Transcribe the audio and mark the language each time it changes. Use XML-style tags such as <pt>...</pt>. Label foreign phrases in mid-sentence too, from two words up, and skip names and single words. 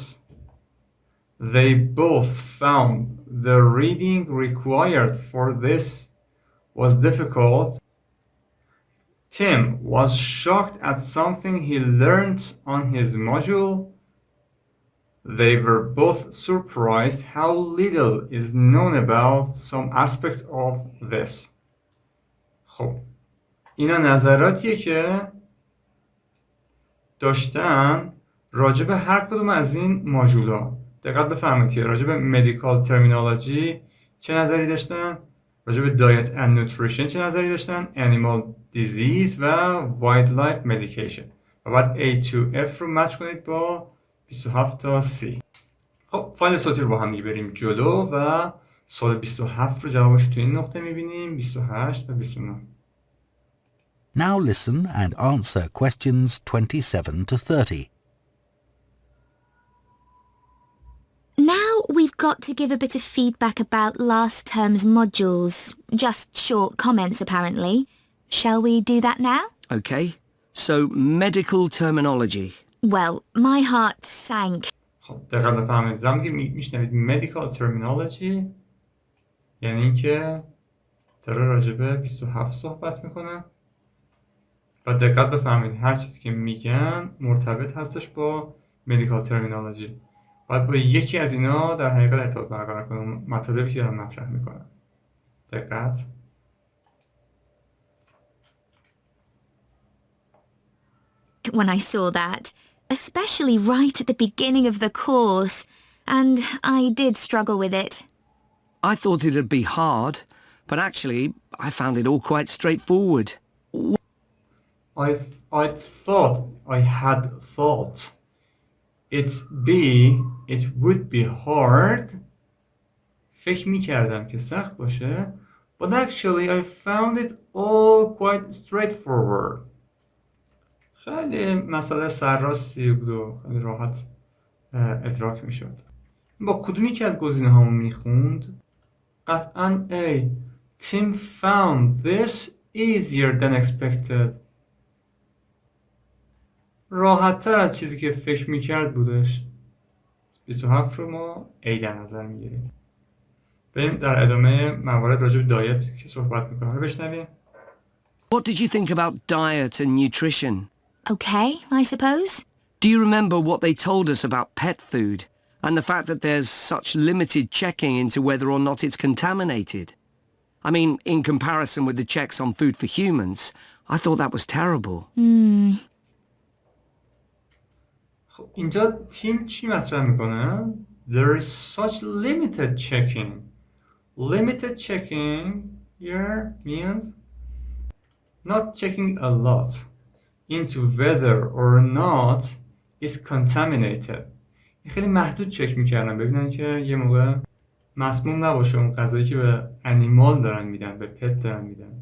<en>They both found the reading required for this was difficult. Tim was shocked at something he learned on his module. They were both surprised how little is known about some aspects of this.</en> <fa>خب اینا نظراتیه که داشتن راجع به هر کدوم از این ماژولا. دقت بفرمایید که راجع به</fa> <en>medical terminology</en> <fa>چه نظری داشتن، راجع به</fa> <en>diet and nutrition</en> <fa>چه نظری داشتن،</fa> <en>animal disease</en> <fa>و</fa> <en>wildlife medication</en> <fa>و بعد</fa> <en>A to F</en> <fa>رو مچ کنید با 27 تا 30. خب فایل صوتی رو با هم بریم جلو و سوال 27 رو جوابش تو این نقطه میبینیم، 28 و 29.</fa> <en>Now listen and answer questions 27 to 30. Now we've got to give a bit of feedback about last term's modules. Just short comments, apparently. Shall we do that now? Okay. So, medical terminology. Well, my heart sank.</en> <fa>خب دقت بفرمایید زمانی که میشنوید</fa> <en>medical terminology</en> <fa>یعنی اینکه داره راجع به 27 صحبت میکنه و دقت بفرمایید هر چیزی که میگن مرتبط هستش با</fa> <en>medical terminology.</en> <fa>باید با یکی از اینا در حقیقت ارتباط برقرار کنم مطالبی که دارم مطرح میکنم. دقت.</fa> <en>When I saw that, especially right at the beginning of the course, and I did struggle with it. I thought it'd be hard, but actually, I found it all quite straightforward. I had thought it would be hard,</en> <fa>فکر میکردم که سخت باشه</fa> <en>but actually I found it all quite straightforward.</en> <fa>خیلی مسئله سرراستی بود و خیلی راحت ادراک میشد. با کدومی که از گزینه هامون میخوند؟ قطعاً A.</fa> <en>Tim found this easier than expected.</en> <fa>راحت‌تر از چیزی که فکر میکرد بودش. 27 رو ما A در نظر میگیریم. بریم در ادامه موارد راجع به دایت که صحبت میکنه رو بشنویم.</fa> <en>What did you think about diet and nutrition? Okay, I suppose. Do you remember what they told us about pet food and the fact that there's such limited checking into whether or not it's contaminated? I mean, in comparison with the checks on food for humans, I thought that was terrible.</en> <fa>خب اینجا تیم چی مطرح میکنه؟</fa> <en>There is such limited checking. Limited checking here means not checking a lot into whether or not it's contaminated.</en> <fa>خیلی محدود چک میکردن ببینن که یه موقع مسموم نباشه اون غذایی که به انیمال دارن میدن، به پت دارن میدن.</fa>